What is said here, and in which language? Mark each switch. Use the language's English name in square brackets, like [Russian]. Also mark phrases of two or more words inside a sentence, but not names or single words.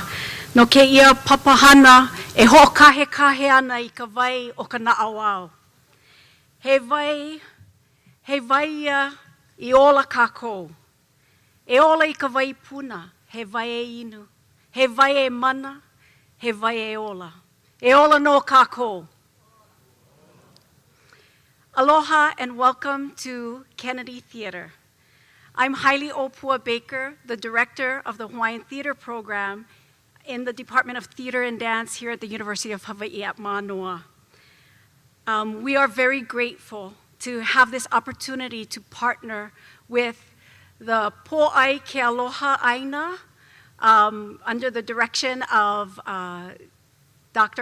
[Hawaiian] No ke ia papahana e ho'okahekahe ana I ka wai o ka na'auao. He wai ia I ola kākou. E ola I ka wai puna, he wai e inu. He wai e mana, he wai e ola. E ola no kākou. [English] Aloha and welcome to Kennedy Theatre. I'm Haile Opua Baker, the director of the Hawaiian Theatre Program in the Department of Theatre and Dance here at the University of Hawaii at Manoa. We are very grateful to have this opportunity to partner with the Po'ai Ke Aloha Aina under the direction of Dr.